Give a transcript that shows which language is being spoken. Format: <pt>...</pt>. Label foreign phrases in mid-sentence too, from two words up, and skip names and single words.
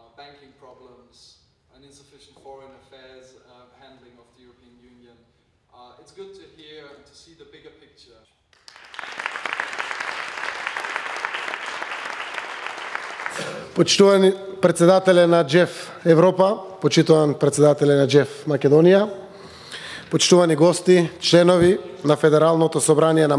<en>banking problems, and insufficient foreign affairs handling of the European Union. It's good to hear and to see the bigger picture.</en> <mk>Почитувани председателе на ДЖЕФ Европа, почитуван председателе на ДЖЕФ Македонија, почитувани гости, членови на Федералното собрание на</mk>